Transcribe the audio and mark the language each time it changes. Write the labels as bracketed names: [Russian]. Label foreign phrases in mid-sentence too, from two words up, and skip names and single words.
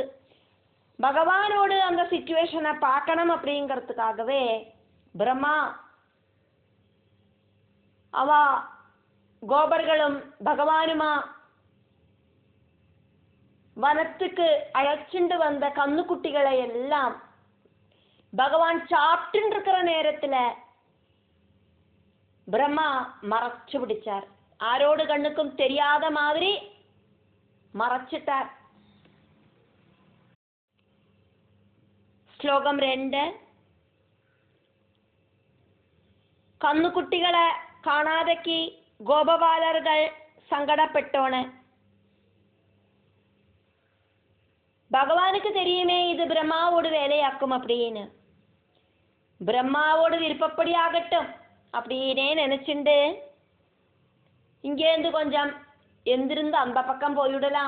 [Tamil] பகவானோடு அந்த சிச்சுவேஷனை பார்க்கணும் அப்படிங்கிறதுக்காகவே பிரம்மா அவ கோபர்களும் பகவானுமா வனத்துக்கு அழைச்சிண்டு வந்த கண்ணுக்குட்டிகளை எல்லாம் பகவான் சாப்பிட்டு இருக்கிற நேரத்தில் பிரம்மா மறைச்சு பிடிச்சார். ஆரோடு கண்ணுக்கும் தெரியாத மாதிரி மறைச்சிட்டார். [Malayalam] ശ്ലോകം 2. കന്നുകുട്ടികളെ കാണാതെക്ക് ഗോപബാലர்கள் സങ്കടപ്പെട്ടോണ്. [Tamil] பகவானுக்கு தெரியுமே இது பிரம்மாவோடு வேலையாக்கும் அப்படின்னு. பிரம்மாவோடு விருப்பப்படி ஆகட்டும் அப்படின்னே நினைச்சுண்டு இங்கேருந்து கொஞ்சம் எந்திருந்து அந்த பக்கம் போய்விடலாம்.